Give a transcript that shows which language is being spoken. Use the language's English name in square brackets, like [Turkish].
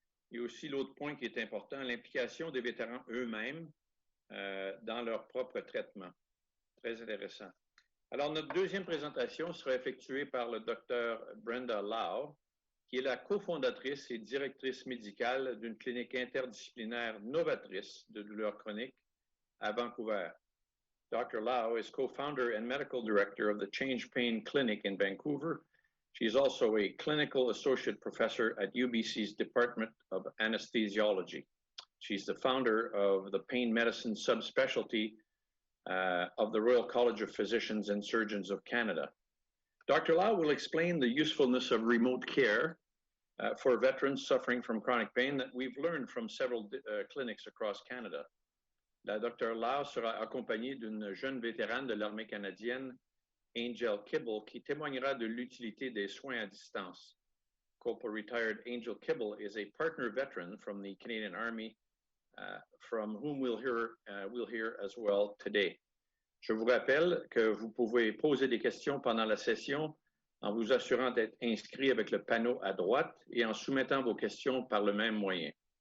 [French] Et aussi l'autre point qui est important, l'implication des vétérans eux-mêmes dans leur propre traitement. Très intéressant. Alors, notre deuxième présentation sera effectuée par le docteur Brenda Lau, qui est la cofondatrice et directrice médicale d'une clinique interdisciplinaire novatrice de douleurs chroniques à Vancouver. [English] Dr. Lau is co-founder and medical director of the CHANGEpain Clinic in Vancouver. She is also a clinical associate professor at UBC's Department of Anesthesiology. She's the founder of the pain medicine subspecialty of the Royal College of Physicians and Surgeons of Canada. Dr. Lau will explain the usefulness of remote care for veterans suffering from chronic pain that we've learned from several clinics across Canada. [French] La Dr. Lau sera accompagnée d'une jeune vétérane de l'armée canadienne, Angel Kibble, qui témoignera de l'utilité des soins à distance. [English] Corporal retired Angel Kibble is a partner veteran from the Canadian Army, from whom we'll hear as well today. [French] Je vous rappelle que vous pouvez poser des questions pendant la session en vous assurant d'être inscrit avec le panneau à droite et en soumettant vos questions par le même moyen.